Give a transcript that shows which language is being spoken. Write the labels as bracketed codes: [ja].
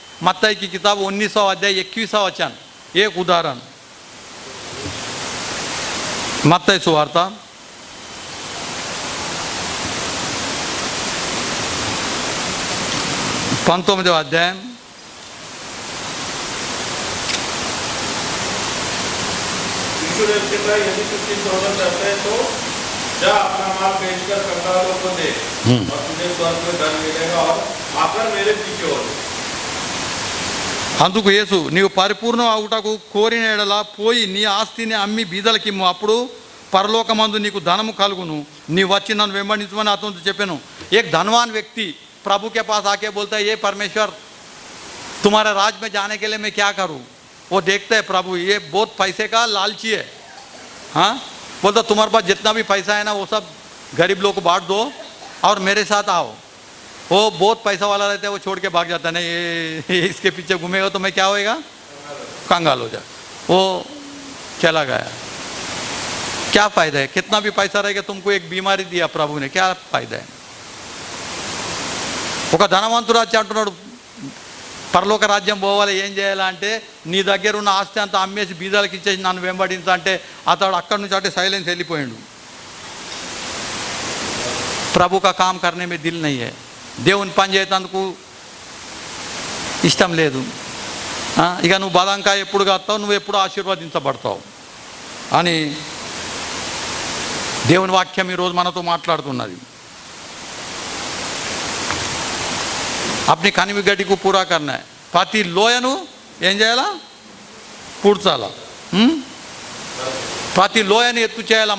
[hi] मत्ती की किताब 19 अध्याय 21 वचन, एक उदाहरण। [te] मत्ती सुवार्త 19వ అధ్యాయం [hi] यीशु ने उससे कहा, यदि तू मुझसे सोना चाहता है तो जा अपना माल बेचकर कंगालों को दे और तुझे स्वर्ग में धन मिलेगा, और आकर मेरे पीछे हो। [te] అందుకు యేసు, నీవు పరిపూర్ణం అవుటకు కోరిన ఎడల పోయి నీ ఆస్తిని అమ్మి బీదలకిమ్ము, అప్పుడు పరలోకమందు నీకు ధనము కలుగును, నీ వచ్చి నన్ను వెంబడించమని అతనితో చెప్పాను। [hi] एक धनवान व्यक्ति प्रभु के पास आके बोलता है, ये परमेश्वर तुम्हारे राज में जाने के लिए मैं क्या करूं? वो देखता है प्रभु ये बहुत पैसे का लालची है, हाँ, बोलता तुम्हारे पास जितना भी पैसा है ना वो सब गरीब लोग को बांट दो और मेरे साथ आओ। वो बहुत पैसा वाला रहता है, वो छोड़ के भाग जाता है, नहीं ये इसके पीछे घूमेगा तो मैं क्या होएगा, कंगाल हो जाए। वो चला गया। क्या फ़ायदा है? कितना भी पैसा रहेगा, तुमको एक बीमारी दिया प्रभु ने, क्या फ़ायदा है? [te] ఒక ధనవంతుడు వచ్చి అంటున్నాడు, పరలోక రాజ్యం పోవాలి, ఏం చేయాలంటే నీ దగ్గర ఉన్న ఆస్తి అంతా అమ్మేసి బీదాలకు ఇచ్చేసి నన్ను వెంబడించా అంటే అతడు అక్కడి నుంచి అంటే సైలెన్స్ వెళ్ళిపోయాడు। [hi] ప్రభు का काम करने में दिल नहीं है, [te] దేవుని పని చేసేందుకు ఇష్టం లేదు। ఇక నువ్వు బలంగా ఎప్పుడు కాస్తావు, నువ్వు ఎప్పుడు ఆశీర్వదించబడతావు అని దేవుని వాక్యం ఈరోజు మనతో మాట్లాడుతున్నది। [hi] अपनी कनिवी गड्डी को पूरा करना है, [te] ప్రతి లోయను ఏం చేయాలా, పూడ్చాలా, ప్రతి లోయని ఎత్తు చేయాలా।